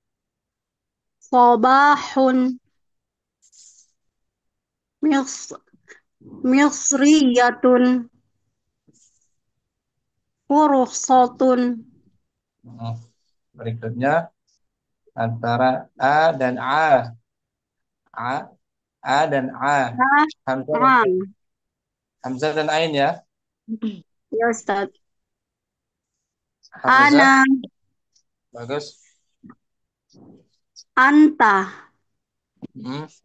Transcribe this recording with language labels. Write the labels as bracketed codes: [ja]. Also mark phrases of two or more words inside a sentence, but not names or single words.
[ar] sabahun, mis, misriyatun, fursatun, [id] Hmm. Berikutnya antara A dan A. A dan A. Hamzah dan na'am, Hamzah dan Ain ya. ya Ustaz, Hamzah. ana, Bagus. anta, Hmm.